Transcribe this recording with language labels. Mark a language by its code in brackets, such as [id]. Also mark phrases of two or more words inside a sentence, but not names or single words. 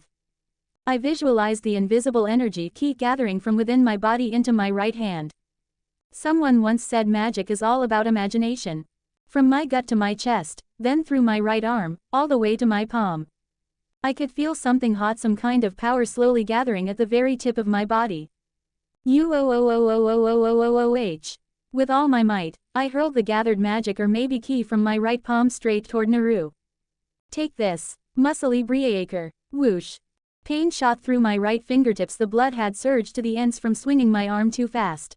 [en] I visualized the invisible energy ki gathering from within my body into my right hand. Someone once said magic is all about imagination. From my gut to my chest, then through my right arm, all the way to my palm. I could feel something hot, some kind of power slowly gathering at the very tip of my body. U-O-O-O-O-O-O-O-O-O-H. With all my might, I hurled the gathered magic or maybe ki from my right palm straight toward Naru. Take this, muscly Breaker. Whoosh. Pain shot through my right fingertips, the blood had surged to the ends from swinging my arm too fast.